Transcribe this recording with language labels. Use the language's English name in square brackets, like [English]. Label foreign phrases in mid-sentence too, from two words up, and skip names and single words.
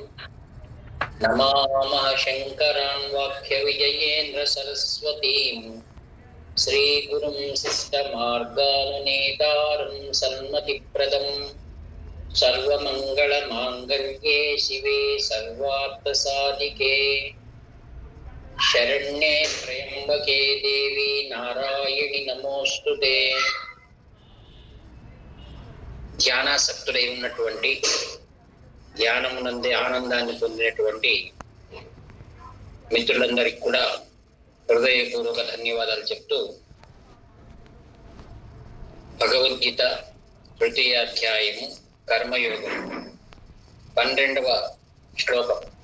[Sanskrit] नमामः शङ्करान् वाक्यविजयेन्द्रसरस्वतीं श्रीगुरुं शिष्टमार्गानुनेतारं सन्मतिप्रदं सर्वमङ्गलमाङ्गल्ये शिवे सर्वार्थसाधिके शरण्ये त्र्यम्बके देवी नारायणि नमोस्तुते। [Telugu] ధ్యానాసక్తులై ఉన్నటువంటి ధ్యానమునందే ఆనందాన్ని పొందినటువంటి మిత్రులందరికీ కూడా హృదయపూర్వక ధన్యవాదాలు చెప్తూ భగవద్గీత తృతీయ అధ్యాయము కర్మయోగం 12వ శ్లోకం.